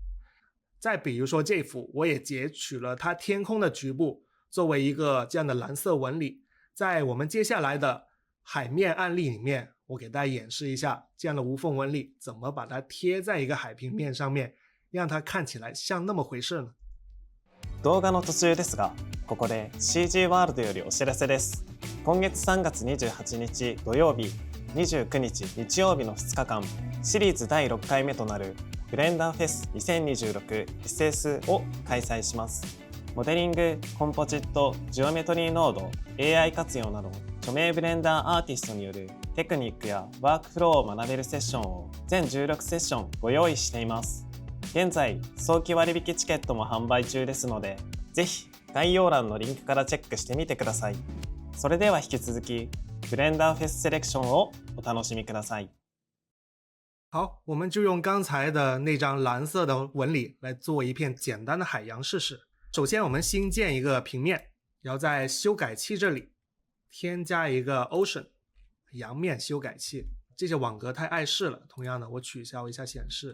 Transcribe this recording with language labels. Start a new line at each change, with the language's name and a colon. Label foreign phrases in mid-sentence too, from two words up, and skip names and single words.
Chinese: 再比如说这幅，我也截取了它天空的局部，作为一个这样的蓝色纹理。在我们接下来的海面案例里面，我给大家演示一下这样的无缝纹理怎么把它贴在一个海平面上面，让它看起来像那么回事呢？
Japanese: 動画の途中ですが、ここで CG ワールドよりお知らせです。今月3月28日土曜日、29日日曜日の2日間、シリーズ第6回目となるブレンダーフェス 2026SS を開催します。モデリング、コンポジット、ジオメトリーノード、AI 活用など著名ブレンダーアーティストによるテクニックやワークフローを学べるセッションを全16セッションご用意しています。現在、早期割引チケットも販売中ですので、ぜひ概要欄のリンクからチェックしてみてください。それでは引き続き、ブレンダーフェスセレクションをお楽しみください。
Chinese: 好，我们就用刚才的那张蓝色的纹理来做一片简单的海洋试试。首先我们新建一个平面，然后在修改器这里添加一个 Ocean 阳面修改器。这些网格太碍事了，同样的我取消一下显示。